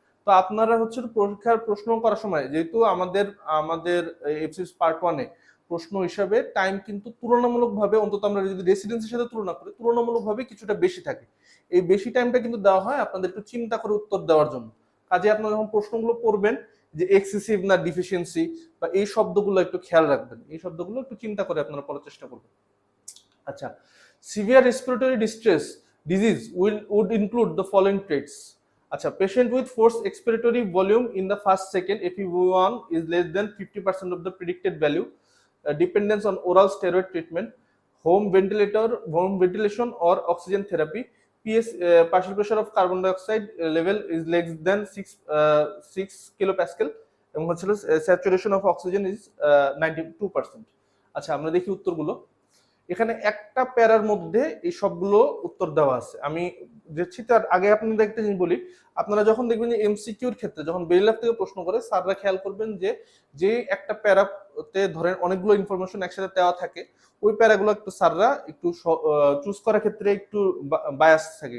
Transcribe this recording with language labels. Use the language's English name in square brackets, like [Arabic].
[Bangla] তো আপনারা হচ্ছে পরীক্ষার প্রশ্ন করার সময় যেহেতু আমাদের এফসিস পার্ট 1 এ প্রশ্ন হিসাবে টাইম কিন্তু তুলনামূলকভাবে, অন্তত আমরা যদি রেসিডেন্সির সাথে তুলনা করি তুলনামূলকভাবে কিছুটা বেশি থাকে, এই বেশি টাইমটা কিন্তু দেওয়া হয় আপনাদের একটু চিন্তা করে উত্তর দেওয়ার জন্য। কাজে আপনারা যখন প্রশ্নগুলো পড়বেন যে এক্সেসিভ না ডিফিসিয়েন্সি বা এই শব্দগুলো একটু খেয়াল রাখবেন, এই শব্দগুলো একটু চিন্তা করে আপনারা পড়ার চেষ্টা করবেন। আচ্ছা, [English] Severe respiratory distress disease would include the following traits. আচ্ছা, patient with force expiratory volume in the first second FEV1 is less than 50% of the predicted value, dependence on oral steroid treatment, home ventilation or oxygen therapy, partial pressure of carbon dioxide level is less than 6 kilopascal, [Bangla] এবং হচ্ছে [English] Saturation of oxygen is 92%। [Bangla] আচ্ছা, আমরা দেখি উত্তরগুলো। এখানে একটা প্যারার মধ্যে এই সবগুলো উত্তর দেওয়া আছে। আমি যাচ্ছি তার আগে আপনাদের একটা জিনিস বলি, আপনারা যখন দেখবেন যে এমসিকিউর ক্ষেত্রে যখন বেরিলাভ থেকে প্রশ্ন করে, স্যাররা খেয়াল করবেন যে একটা প্যারাতে ধরেন অনেকগুলো ইনফরমেশন একসাথে দেওয়া থাকে, ওই প্যারাগুলো একটু স্যাররা একটু চুজ করার ক্ষেত্রে একটু বায়াস থাকে।